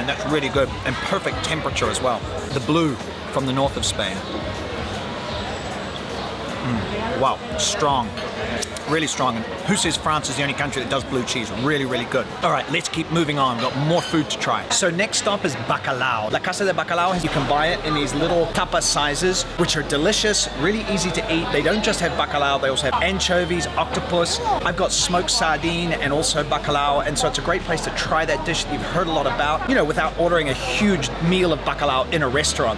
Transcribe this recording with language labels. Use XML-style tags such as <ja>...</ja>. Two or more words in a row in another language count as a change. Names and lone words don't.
<en>That's really good and perfect temperature as well. The blue from the north of Spain. Wow, strong. Really strong. And who says France is the only country that does blue cheese? Really, really good. All right, let's keep moving on. We've got more food to try. So next stop is bacalao. La Casa de Bacalao, you can buy it in these little tapas sizes, which are delicious, really easy to eat. They don't just have bacalao, they also have anchovies, octopus. I've got smoked sardine and also bacalao, and so it's a great place to try that dish that you've heard a lot about, you know, without ordering a huge meal of bacalao in a restaurant.</en>